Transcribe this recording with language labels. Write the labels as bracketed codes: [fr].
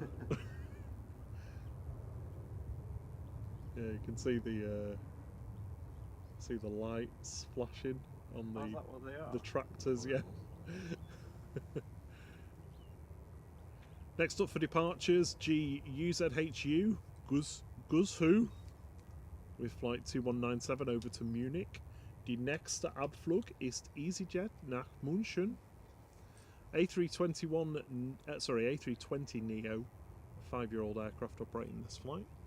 [en] Yeah, you can see the lights flashing on Oh, is that what they are? the tractors. Yeah. Next up for departures, GUZHU Guzhu with flight 2197 over to Munich. [de] Die nächste Abflug ist EasyJet nach München. [en] A320 Neo, a 5-year-old aircraft operating this flight.